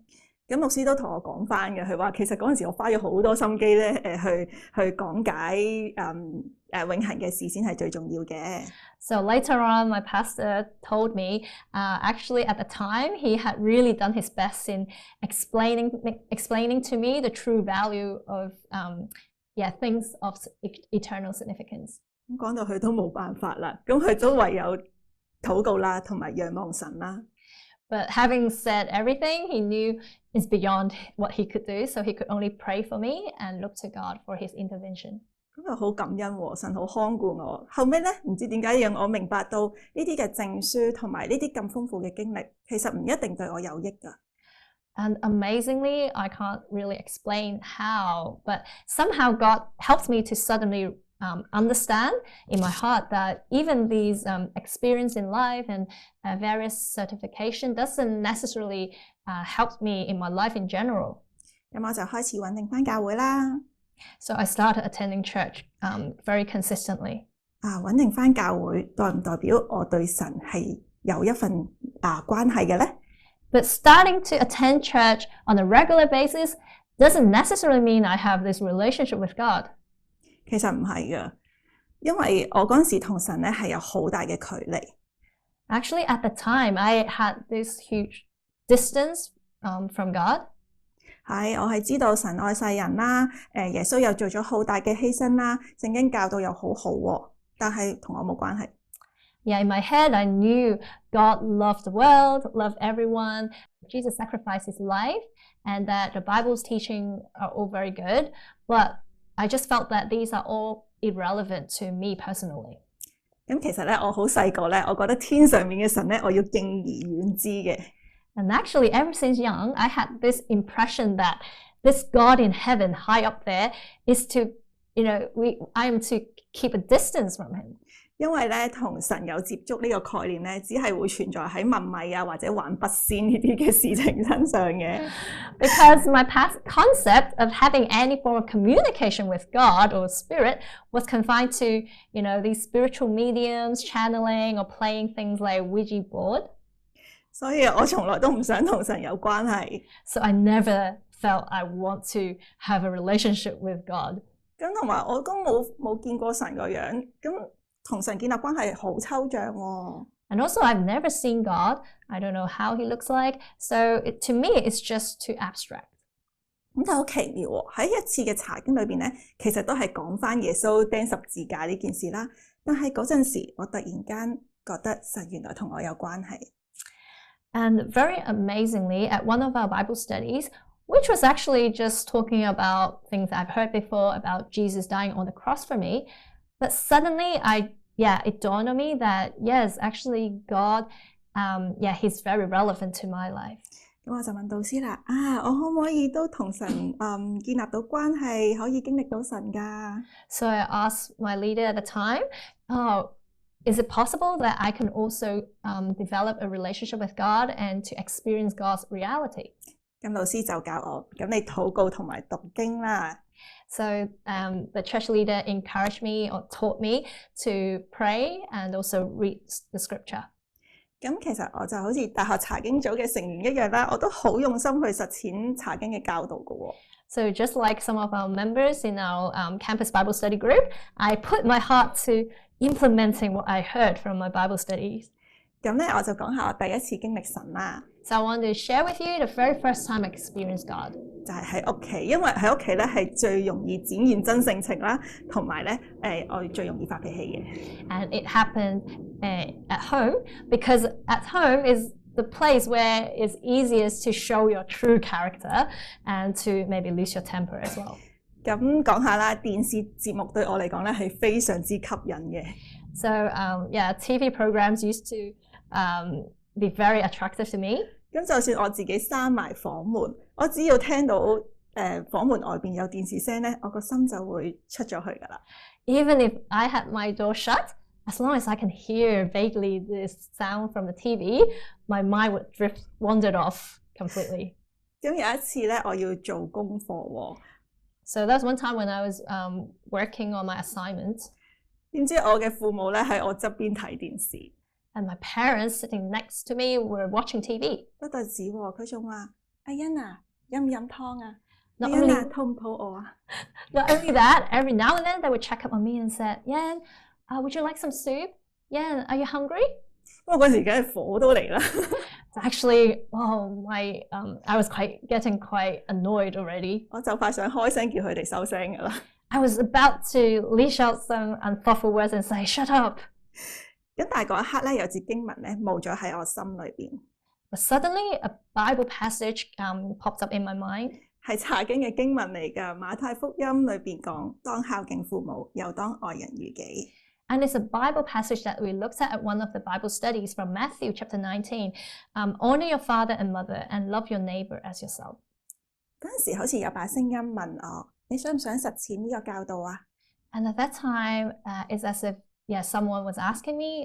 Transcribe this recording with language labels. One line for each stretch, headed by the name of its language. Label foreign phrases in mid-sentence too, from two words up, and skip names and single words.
Cantonese: 咁牧師都同我講翻嘅，佢話其實嗰陣時我花咗好多心機咧，去講解永恆嘅事先係最重要嘅。
English: So later on, my pastor told me, actually at the time, he had really done his best in explaining to me the true value of things of eternal significance.
Cantonese: 咁講到佢都冇辦法啦，咁佢都唯有禱告啦，同埋仰望神啦。
English: But having said everything, he knew is beyond what he could do, so he could only pray for me and look to God for his intervention.
Cantonese: 咁就好感恩喎，神好看顧我。後尾咧，唔知點解讓我明白到呢啲嘅證書同埋呢啲咁豐富嘅經歷，其實唔一定對我有益㗎。
English: And amazingly, I can't really explain how, but somehow God helped me to suddenly understand in my heart that even these experience in life and various certification doesn't necessarily help me in my life in general.
Cantonese: 咁我就開始穩定返教會啦。
English: So I started attending church very consistently.
Cantonese: 穩定返教會代唔代表我對神係有一份關係嘅咧？
English: But starting to attend church on a regular basis doesn't necessarily mean I have this relationship with God.
Cantonese: 其實唔係㗎，因為我嗰陣時同神咧係有好大嘅距離。
English: Actually, at the time, I had this huge distance from God.
Cantonese: 係，我係知道神愛世人啦，耶穌又做咗好大嘅犧牲啦，聖經教導又好好喎，但係同我冇關係。
English: Yeah, in my head, I knew God loved the world, loved everyone. Jesus sacrificed his life, and that the Bible's teaching are all very good. But I just felt that these are all irrelevant to me personally.
Cantonese: 咁其實咧，我好細個咧，我覺得天上面嘅神咧，我要敬而遠之嘅。
English: And actually, ever since young, I had this impression that this God in heaven, high up there, is to, I am to keep a distance from him.
Cantonese: 因為咧，同神有接觸呢個概念咧，只係會存在喺問米啊或者玩筆仙呢啲嘅事情身上嘅。
English: Because my past concept of having any form of communication with God or spirit was confined to, these spiritual mediums, channeling, or playing things like Ouija board.
Cantonese: 所以我從來都唔想同神有關係。
English: So I never felt I want to have a relationship with God.
Cantonese: 咁同埋我都冇見過神個樣，咁同神建立關係好抽象喎。
English: And also, I've never seen God. I don't know how he looks like. So to me, it's just too abstract.
Cantonese: 咁就好奇妙喎！喺一次嘅查經裏邊咧，其實都係講翻耶穌釘十字架呢件事啦。但係嗰陣時，我突然間覺得神原來同我有關係。
English: And very amazingly, at one of our Bible studies, which was actually just talking about things I've heard before about Jesus dying on the cross for me, but suddenly it dawned on me that yes, actually God, he's very relevant to my life.
Cantonese: 咁我就問導師啦，我可唔可以都同神建立到關係，可以經歷到神㗎？
English: So I asked my leader at the time, is it possible that I can also develop a relationship with God and to experience God's reality?
Cantonese: 咁老師就教我，咁你禱告同埋讀經啦。
English: So the church leader encouraged me or taught me to pray and also read the scripture.
Cantonese: 咁其實我就好似大學查經組嘅成員一樣啦，我都好用心去實踐查經嘅教導㗎喎。
English: So just like some of our members in our campus Bible study group, I put my heart to implementing what I heard from my Bible studies.
Cantonese: 咁咧我就講下我第一次經歷神啦。
English: So I want to share with you the very first time I experienced God.
Cantonese: 就係喺屋企，因為喺屋企咧係最容易展現真性情啦，同埋咧我最容易發脾氣嘅。
English: And it happened at home because at home is the place where it's easiest to show your true character and to maybe lose your temper as well.
Cantonese: 咁講下啦，電視節目對我嚟講咧係非常之吸引嘅。
English: So yeah, TV programs used to be very attractive to me.
Cantonese: 咁就算我自己閂埋房門，我只要聽到房門外邊有電視聲咧，我個心就會出咗去㗎啦。
English: Even if I had my door shut, as long as I can hear vaguely this sound from the TV, my mind would wandered off completely.
Cantonese: 咁有一次咧，我要做功課喎。
English: So that was one time when I was working on my assignment.
Cantonese: 點知我嘅父母咧喺我側邊睇電視。
English: And my parents sitting next to me were watching TV.
Cantonese: 不特止喎，佢仲話：阿欣啊，飲唔飲湯啊？
English: Not
Cantonese: 阿欣啊，
English: only,
Cantonese: 肚唔肚餓啊？
English: not only that, every now and then they would check up on me and said, Yan, would you like some soup? Yan, are you hungry?
Cantonese: 咁我嗰時梗係火都嚟啦。
English: Actually, I was getting quite annoyed already.
Cantonese: 我就快想開聲叫佢哋收聲㗎啦。
English: I was about to leash out some unthoughtful words and say, shut up.
Cantonese: 咁但係嗰一刻咧，有節經文咧冒咗喺我心裏邊。
English: But suddenly, a Bible passage popped up in my mind.
Cantonese: 係查經嘅經文嚟㗎，馬太福音裏邊講：當孝敬父母，又當愛人如己。
English: And it's a Bible passage that we looked at one of the Bible studies from Matthew chapter 19. Honor your father and mother and love your neighbor as yourself.
Cantonese: 嗰陣時好似有把聲音問我：你想唔想實踐呢個教導啊？
English: And at that time, it's as if someone was asking me.